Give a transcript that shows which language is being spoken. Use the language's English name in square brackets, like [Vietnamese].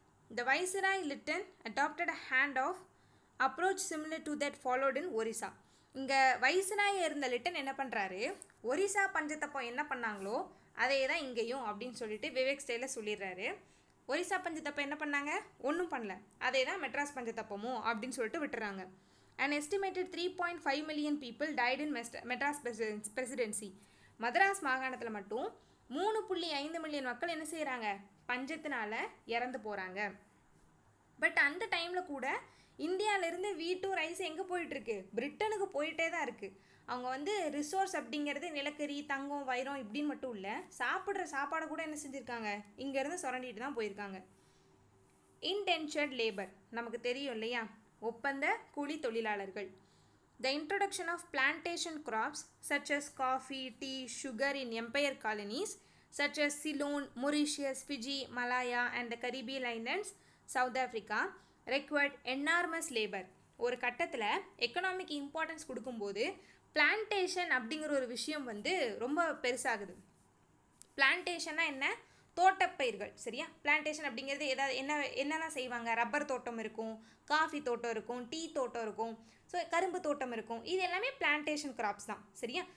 [English] The Viceroy Lytton adopted a hand-off approach similar to that followed in Orissa. [Tamil] இங்கே viceroy இருந்த Lytton என்ன பண்ணுறாரு, ஒரிசா பஞ்சத்தப்போ என்ன பண்ணாங்களோ அதே தான் இங்கேயும் அப்படின்னு சொல்லிட்டு விவேக் ஸ்டைலில் சொல்லிடுறாரு. ஒரிசா பஞ்சத்தப்போ என்ன பண்ணாங்க, ஒன்றும் பண்ணல, அதே தான் மெட்ராஸ் பஞ்சத்தப்பமோ அப்படின்னு சொல்லிட்டு விட்டுறாங்க. [English] An estimated 3.5 million people died in Madras Presidency. [Tamil] மദ്രാஸ் மாகாணத்தில் மட்டும் 3.5 மில்லியன் மக்கள் என்ன செய்கிறாங்க, பஞ்சத்தினால இறந்து போகிறாங்க. பட் அந்த டைமில் கூட இந்தியாவிலேருந்து வீட்டும் ரைஸ் எங்கே போயிட்டுருக்கு, பிரிட்டனுக்கு போயிட்டே தான் இருக்குது. அவங்க வந்து ரிசோர்ஸ் அப்படிங்கிறது நிலக்கரி, தங்கம், வைரம் இப்படின்னு மட்டும் இல்லை, சாப்பிட்ற சாப்பாடை கூட என்ன செஞ்சுருக்காங்க, இங்கேருந்து சுரண்டிட்டு தான் போயிருக்காங்க. இன்டென்ஷர்ட் லேபர் நமக்கு தெரியும் இல்லையா, ஒப்பந்த கூலி தொழிலாளர்கள். [English] The introduction of plantation crops such as coffee, tea, sugar in empire colonies such as Ceylon, Mauritius, Fiji, Malaya and the Caribbean Islands, South Africa required enormous labor. [Tamil] ஒரு கட்டத்தில் எக்கனாமிக் இம்பார்ட்டன்ஸ் கொடுக்கும்போது plantation அப்படிங்கிற ஒரு விஷயம் வந்து ரொம்ப பெருசாகுது. பிளான்டேஷன்னா என்ன, தோட்டப்பயிர்கள், சரியா. பிளான்டேஷன் அப்படிங்கிறது என்னெல்லாம் செய்வாங்க, ரப்பர் தோட்டம் இருக்கும், காஃபி தோட்டம் இருக்கும், டீ தோட்டம் இருக்கும், ஸோ கரும்பு தோட்டம் இருக்கும், இது எல்லாமே பிளான்டேஷன் கிராப்ஸ் தான், சரியா.